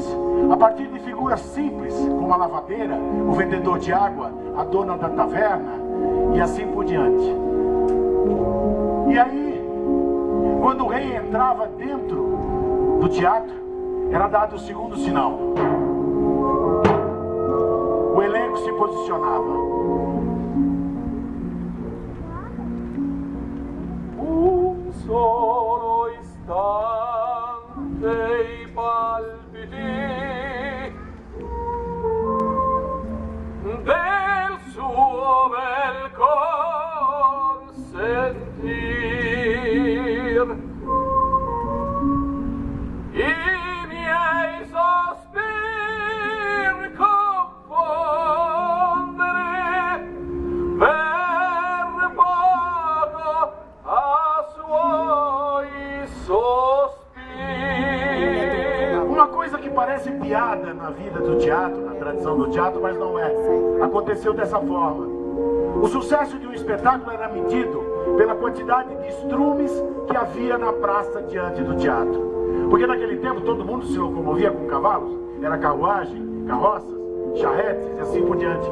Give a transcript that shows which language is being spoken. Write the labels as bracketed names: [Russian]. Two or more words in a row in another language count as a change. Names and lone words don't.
[Portuguese] A partir de figuras simples, como a lavadeira, o vendedor de água, a dona da taverna, e assim por diante. E aí, quando o rei entrava dentro do teatro, era dado o segundo sinal. O elenco se posicionava. [Italian] Un solo istante I palpiti del suo bel cor sentir, I miei sospir confondere per poco a suoi sospir. [Portuguese] Uma coisa que parece piada na vida do teatro, na tradição do teatro, mas não é. Aconteceu dessa forma. O sucesso de um espetáculo era medido pela quantidade de estrumes que havia na praça diante do teatro. Porque naquele tempo todo mundo se locomovia com cavalos, era carruagem, carroças, charretes e assim por diante.